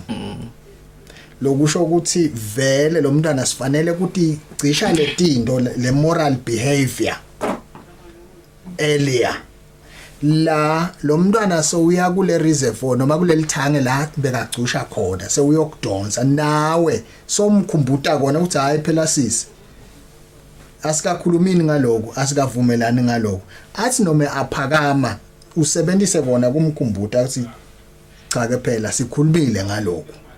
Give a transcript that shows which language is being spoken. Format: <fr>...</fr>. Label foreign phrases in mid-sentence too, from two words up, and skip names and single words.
<ss>Lokusho ukuthi vele lo mntwana sifanele ukuthi cisha letinto le</ss> <en>moral behavior</en> <ss>earlier la lo mntwana so uya kule reservoir noma kule lithange la bekagcusha khona so uyokudonsa nawe somkhumbuta kona ukuthi hayi phela sisi asikakhulumini ngaloko asikavumelani ngaloko athi noma aphakama usebenzise kona kumkhumbuta ukuthi cha ke phela sikhulumile ngaloko.</ss>